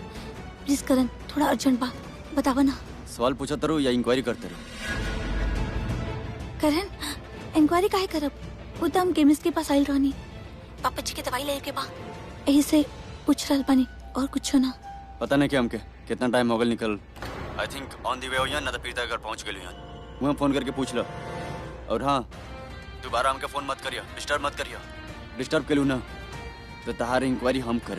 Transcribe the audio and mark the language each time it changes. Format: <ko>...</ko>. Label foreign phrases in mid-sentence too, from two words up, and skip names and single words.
<bho>प्लीज करन, थोड़ा अर्जेंट बा, बतावा ना। सवाल पूछा तरो या इंक्वायरी करते रहो? करन, इंक्वायरी काहे करब? वो तो हम केमिस्ट के पास आइल रहनी, पापा जी के दवाई ले के बा, यही से पूछ रहल बानी और कुछ ना। पता नहीं कि हमके कितना टाइम हो गल निकल।</bho> <en>I think on the way</en> <bho>हो ना, तो प्रीता के घर पहुंच गई वहाँ फोन करके पूछ लो। और हाँ, दोबारा हमके फोन मत करियो, डिस्टर्ब मत करियो। डिस्टर्ब के लू ना तो तहार इंक्वायरी हम करें।</bho>